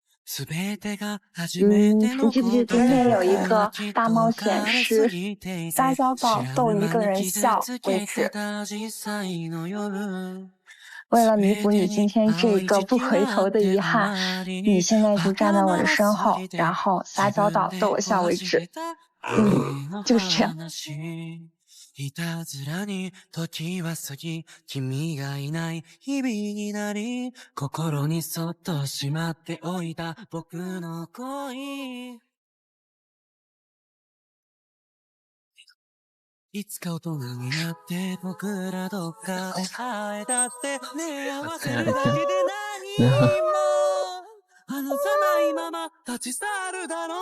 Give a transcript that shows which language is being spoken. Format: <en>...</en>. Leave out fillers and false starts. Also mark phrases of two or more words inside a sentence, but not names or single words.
<zh>记不记得今天有一个大冒险是撒娇到逗一个人笑为止。为了弥补你今天这个不回頭的遺憾，你現在就站在我的身後，然後撒嬌到逗我笑為止。就是這樣。</zh> <ja>いたずらに時は過ぎ、君がいない日々になり、心にそっとしまっておいた僕の恋。いつか大人になって僕らどっかで会えたってねえ合わせるだけで何も離さないまま立ち去るだろう。</ja>